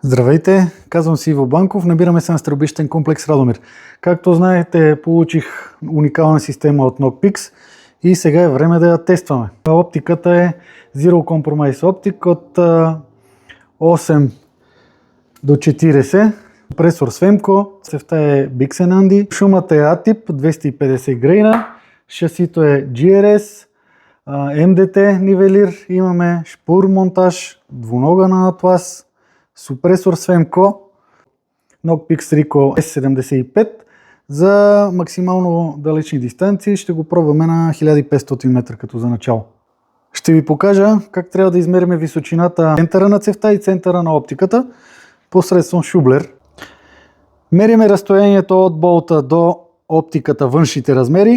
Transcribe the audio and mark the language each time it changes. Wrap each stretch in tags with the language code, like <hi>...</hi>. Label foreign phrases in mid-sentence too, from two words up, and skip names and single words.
<bg>Здравейте, казвам се Иво Банков, набираме се на стрелбищен комплекс Радомир. Както знаете, получих уникална система от Knockpix и сега е време да я тестваме. Оптиката е Zero Compromise Optic от 8 до 40, компресор Svemco, цевта е Bixenandi, шумата е A-тип 250 грейна, шасито е GRS, MDT нивелир, имаме шпур монтаж, двунога на Atlas, супресор Svemco, Knockpix Ricoh S75 за максимално далечни дистанции. Ще го пробваме на 1500 метра като за начало. Ще ви покажа как трябва да измерим височината центъра на цевта и центъра на оптиката посредством шублер. Мериме разстоянието от болта до оптиката, външните размери.</bg>